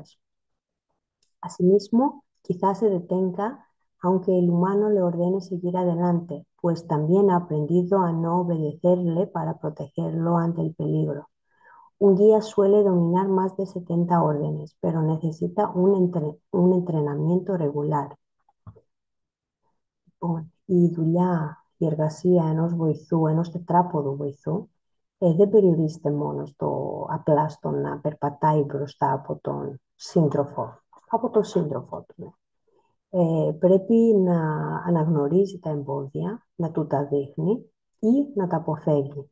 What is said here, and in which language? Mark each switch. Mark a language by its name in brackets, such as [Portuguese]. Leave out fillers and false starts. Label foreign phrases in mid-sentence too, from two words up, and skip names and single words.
[Spanish] Asimismo, quizás se detenga aunque el humano le ordene seguir adelante, pues también ha aprendido a no obedecerle para protegerlo ante el peligro. Un guía suele dominar más de 70 órdenes, pero necesita un entrenamiento regular. [Greek] Λοιπόν, η δουλειά, η εργασία ενός βοηθού, ενός τετράποδου βοηθού, δεν περιορίζεται μόνο απλά στο να περπατάει μπροστά από τον σύντροφό του. Ναι. Πρέπει να αναγνωρίζει τα εμπόδια, να του τα δείχνει ή να τα αποφεύγει.